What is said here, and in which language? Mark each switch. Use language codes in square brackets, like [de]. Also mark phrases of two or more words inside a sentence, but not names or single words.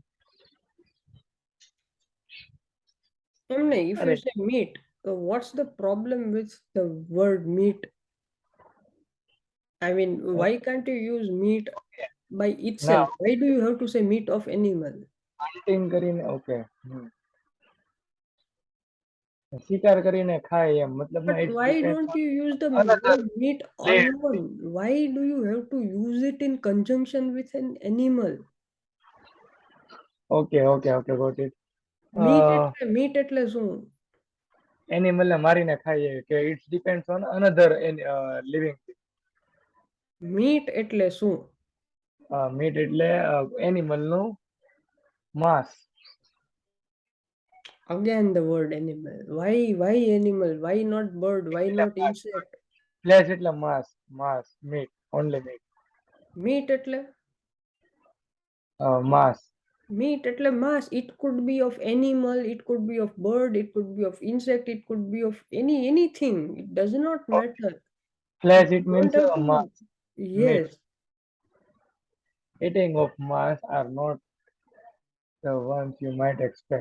[en] If you say meat, what's the problem with the word meat? I mean, why can't you use meat by itself? Now, Why do you have to say meat of animal? [gu] hunting કરીને okay. શિકાર કરીને ખાય એમ મતલબમાં [en] But ઇટ્સ why ડિપેન્ડ don't ઓન you use the અનધર word meat પ્લેન્ટ. alone? Why do you have to use it in conjunction with an animal? okay okay okay got it. [gu] Meat એટલે શું? એનિમલને મારીને ખાઈએ કે [en] it's depends on another living. [gu] મીટ એટલે શું? મીટ એટલે એનિમલનું માંસ. [en] Again the word animal. Why animal? Why not bird? Why [gu] એટલે [en] not insect? [gu] ફ્લેશ એટલે માંસ, માંસ, મીટ, [en] only meat, [gu] Meat એટલે માંસ. meat એટલે mass. [en] It could be of animal, it could be of bird, it could be of insect, it could be of anything. It does not matter. You flesh it don't મીન્સ have to. [gu] માંસ, meat. [en] Yes, Eating of mass are not the ones you might expect.